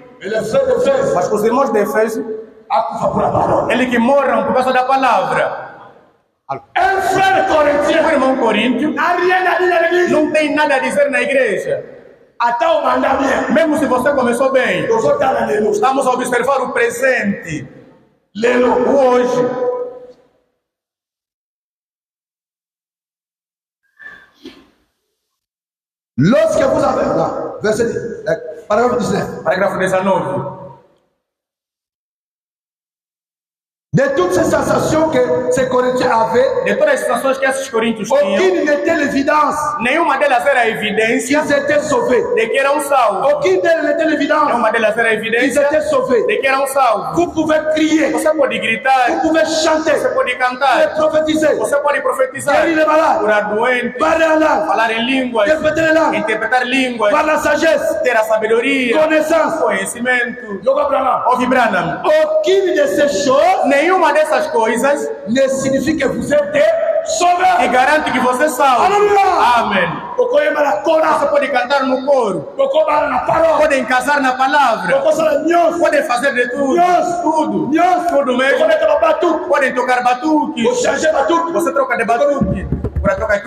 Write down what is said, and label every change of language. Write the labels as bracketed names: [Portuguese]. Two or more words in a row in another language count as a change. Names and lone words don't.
[Portuguese] Mas os irmãos de Efésio, eles que morram por causa da palavra. O irmão coríntio não tem nada a dizer na igreja. Mesmo se você começou bem, estamos a observar o presente. O hoje. [French] Lorsque vous avez... Non, verset 10, paragraphe 19. [Portuguese] Parágrafo 19. [French] De toutes ces sensations que ces Corinthiens avaient, [Portuguese] de todas as sensações que esses coríntios tinham, [French] aucune n'était l'évidence. [Portuguese] Nenhuma delas era a evidência [French] qu'ils étaient sauvés. [Portuguese] De que eram salvos. [French] Aucune d'elles n'était l'évidence. [Portuguese] Nenhuma delas era a evidência [French] qu'ils étaient sauvés. [Portuguese] De que eram salvos. [French] Vous pouvez crier. [Portuguese] Você pode gritar. [French] Vous pouvez chanter. [Portuguese] Você pode cantar. [French] Vous pouvez prophétiser. [Portuguese] Você pode profetizar. [French] Guérir les malades. [Portuguese] Curar doentes. [French] Parler en langue. [Portuguese] Falar em línguas. [French] Interpréter les langues. [Portuguese] Interpretar línguas. [French] Par la sagesse. [Portuguese] Ter a sabedoria. [French] Connaissance. [Portuguese] Conhecimento. Ouve Branham. [French] Aucune de ces choses. [Portuguese] Nenhuma dessas coisas [French] ne signifie que vous êtes sauvés. [Portuguese] E garante que você é salvo. Amém. Você pode cantar no coro. Podem casar na palavra. Podem fazer de tudo. Tudo mesmo. Podem tocar batuque. Você troca de batuque. Para tocar aqui.